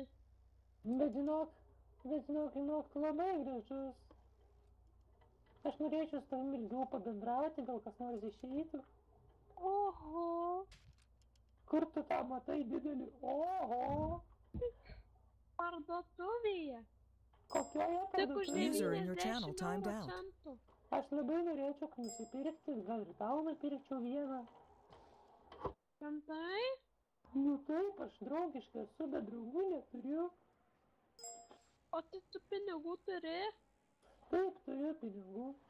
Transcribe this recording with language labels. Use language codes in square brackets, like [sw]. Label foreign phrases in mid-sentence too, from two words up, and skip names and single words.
[lt] Bet žinok, tu labai gražus. Aš norėčiau su tavim ilgiau pabendrauti, gal kas nors išeitų. Oho. Kur tu tą matai didelį? Oho. Parduotuvėje. Kokioje Tik už parduotuvėje? [en] User in your channel 90 timed out. [lt] centų. Aš labai norėčiau nusipirkti, gal ir tau nupirkčiau vieną. Rimtai? Nu taip, aš draugiškai esu, bet draugų neturiu. O tai tu pinigų turi? Taip, turiu pinigų.